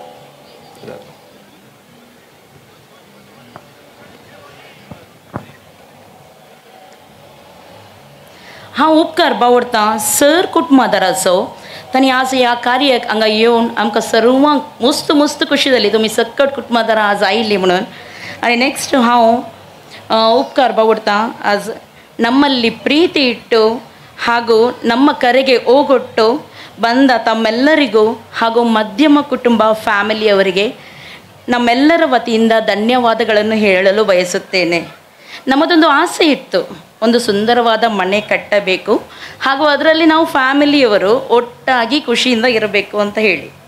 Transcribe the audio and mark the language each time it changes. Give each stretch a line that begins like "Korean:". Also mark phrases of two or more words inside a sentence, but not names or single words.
Konkani: हांव उपकार बावरतां सर कुटुंबादाराचो तांणी आज ह्या कार्याक हांगा येवन आमकां सर्वांक मस्त मस्त कशी जाली तुमी सकट कुटुंबादारां आज आयिल्लीं म्हणून. आनी नेक्स्ट हांव उपकार बावरतां आज
Kannada: ನಮ್ಮಲ್ಲಿ ಪ್ರೀತಿ ಇಟ್ಟು ಹಾಗೂ ನಮ್ಮ ಕರೆಗೆ ಓಗೊಟ್ಟು ಬಂದ ತಮ್ಮೆಲ್ಲರಿಗೂ ಹಾಗೂ ಮಧ್ಯಮ ಕುಟುಂಬ ಫ್ಯಾಮಿಲಿಯವರಿಗೆ ನಮ್ಮೆಲ್ಲರ ವತಿಯಿಂದ ಧನ್ಯವಾದಗಳನ್ನು ಹೇಳಲು ಬಯಸುತ್ತೇನೆ. ನಮ್ಮದೊಂದು ಆಸೆ ಇತ್ತು, ಒಂದು ಸುಂದರವಾದ ಮನೆ ಕಟ್ಟಬೇಕು ಹಾಗೂ ಅದರಲ್ಲಿ ನಾವು ಫ್ಯಾಮಿಲಿಯವರು ಒಟ್ಟಾಗಿ ಖುಷಿಯಿಂದ ಇರಬೇಕು ಅಂತ ಹೇಳಿ.